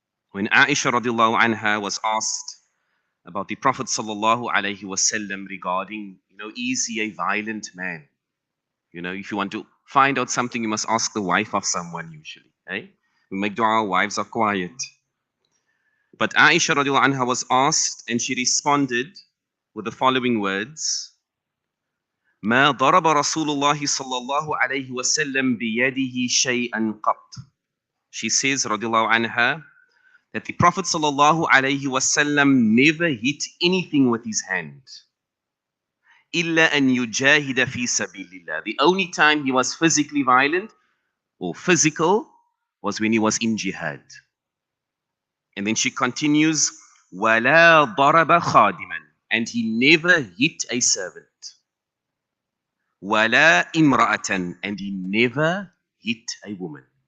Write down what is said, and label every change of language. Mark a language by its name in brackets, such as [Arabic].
[English] When Aisha radiallahu anha was asked about the Prophet sallallahu alaihi wasallam regarding, is he a violent man? If you want to find out something, you must ask the wife of someone usually. Eh? We make dua, wives are quiet. But Aisha radiallahu anha was asked, and she responded with the following words: [Arabic] ما ضرب رسول الله صلى الله عليه وسلم بيده شيئا قط. [English] She says, radiallahu anha, that the Prophet sallallahu alayhi wasallam never hit anything with his hand. [Arabic] إلا أن يجاهد في سبيل الله. [English] The only time he was physically violent or physical was when he was in jihad. And then she continues, [Arabic] ولا ضرب خادما. [English] And he never hit a servant. [Arabic] ولا امرأة. [English] And he never hit a woman.